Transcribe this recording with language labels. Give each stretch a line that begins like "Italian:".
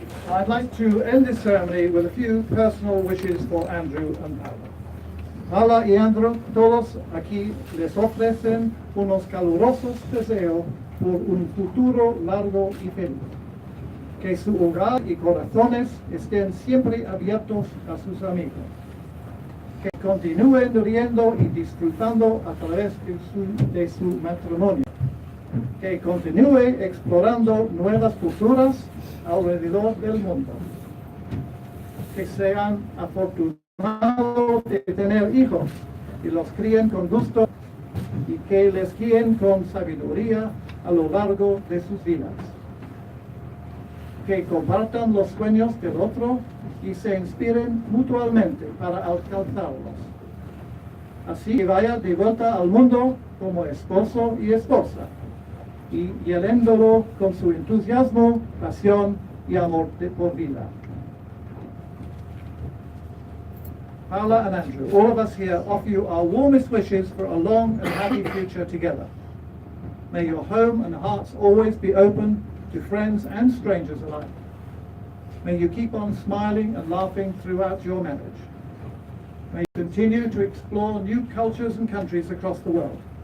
English: I'd like to end this ceremony with a few personal wishes for Andrew and Paola.
Spanish: Paola y Andrew, todos aquí les ofrecen unos calurosos deseos por un futuro largo y feliz. Que su hogar y corazones estén siempre abiertos a sus amigos. Que continúen riendo y disfrutando a través de su matrimonio. Que continúe explorando nuevas culturas alrededor del mundo. Que sean afortunados de tener hijos y los críen con gusto y que les guíen con sabiduría a lo largo de sus vidas. Que compartan los sueños del otro y se inspiren mutuamente para alcanzarlos. Así que vaya de vuelta al mundo como esposo y esposa, y llenándolo con su entusiasmo, pasión y amor por vida.
English: Paola and Andrew, all of us here offer you our warmest wishes for a long and happy future together. May your home and hearts always be open to friends and strangers alike. May you keep on smiling and laughing throughout your marriage. May you continue to explore new cultures and countries across the world.